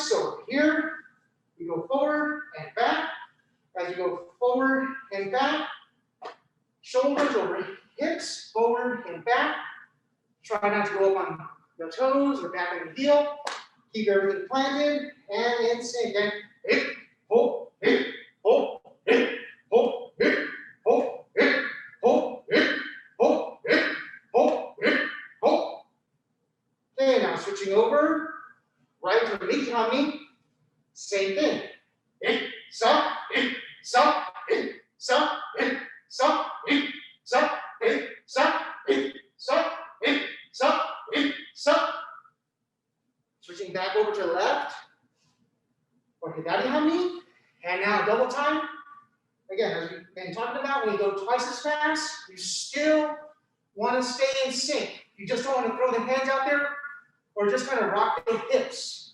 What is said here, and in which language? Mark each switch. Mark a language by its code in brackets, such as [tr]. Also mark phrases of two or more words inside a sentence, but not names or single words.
[en] So here you go forward and back. As you go forward and back, shoulders over hips, forward and back. Try not to go up on the toes or back on the heel. Keep everything planted and in sync. And hip, ho, hip, ho, hip, ho, hip, ho, hip, ho, hip, ho, hip, ho, hip, ho. Okay, now switching over. Right to hanmi. Same thing. Hip, sa, hip, sa, hip, sa, hip, sa, hip, sa, hip, sa, hip, sa, hip, sa, hip, sa. Switching back over to the left. Or hanmi. And now double time. Again, as we've been talking about, when you go twice as fast, you still want to stay in sync. You just don't want to throw the hands out there or just kind of rock the hips.